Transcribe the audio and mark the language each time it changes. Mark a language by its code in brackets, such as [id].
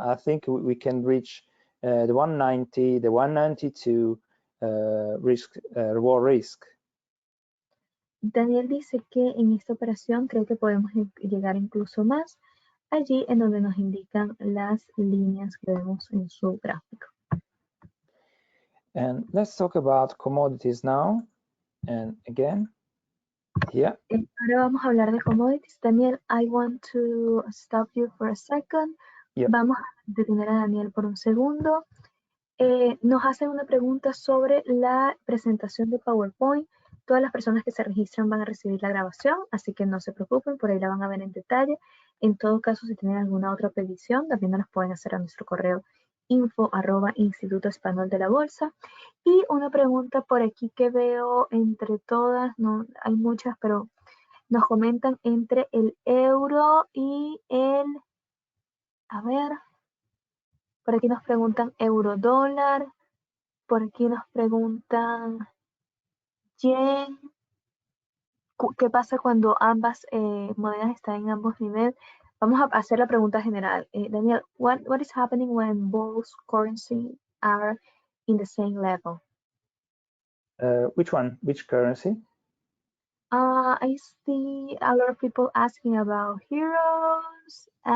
[en] I think we can reach the 190, the 192 reward risk. [es] Daniel dice que en esta operación cree que podemos llegar incluso más, allí en donde nos indican las líneas que vemos en su gráfico. [en] And let's talk about commodities now. And again, here. [es] Ahora vamos a hablar de commodities. [en] Daniel, I want to stop you for a second. Yep. [es] Vamos a detener a Daniel por un segundo. Nos hacen una pregunta sobre la presentación de PowerPoint. Todas las personas que se registran van a recibir la grabación, así que no se preocupen, por ahí la van a ver en detalle. En todo caso, si tienen alguna otra petición, también nos pueden hacer a nuestro correo info@Instituto Español de la Bolsa. Y una pregunta por aquí que veo entre todas, no hay muchas, pero nos comentan entre el euro y el, a ver, por aquí nos preguntan euro dólar, por aquí nos preguntan yen. ¿Qué pasa cuando ambas monedas están en ambos niveles? Vamos a hacer la pregunta general. [en] Daniel, what is happening when both currencies are in the same level? Which one? Which currency? I see a lot of people asking about euros.